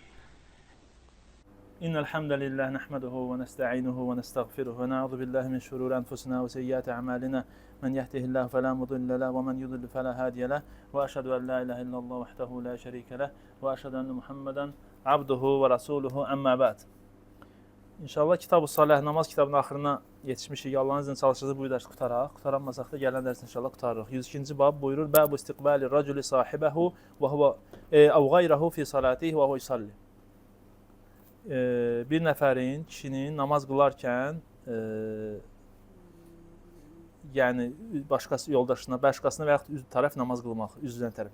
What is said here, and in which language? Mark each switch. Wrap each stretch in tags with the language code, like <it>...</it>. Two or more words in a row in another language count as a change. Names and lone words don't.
<ar>إن الحمد لله نحمده ونستعينه ونستغفره ونعوذ بالله من شرور أنفسنا وسيئات أعمالنا من يهده الله فلا مضل له ومن يضلل فلا هادي له وأشهد أن لا إله إلا الله وحده لا شريك له وأشهد أن محمدا عبده ورسوله أما بعد.</ar> <az>İnşallah Kitab-ı Salah, namaz kitabının axırına yetişmişik.</az> <tr>Allah'ın izniyle</tr> <az>çalışacağız, bu dərsi qutaraq. Qutaranmasaq da gələn dərs inşallah qutarırıq. 102-ci bab buyurur:</az> <ar>باب استقبال الرجل صاحبه وهو أو غيره في صلاته وهو يصلي.</ar> <az>Bir nəfərin, kişinin namaz qılarkən yəni başqası yoldaşına, başqasına və yaxud üz tərəf namaz qılmaq, üzünə tərəf.</az>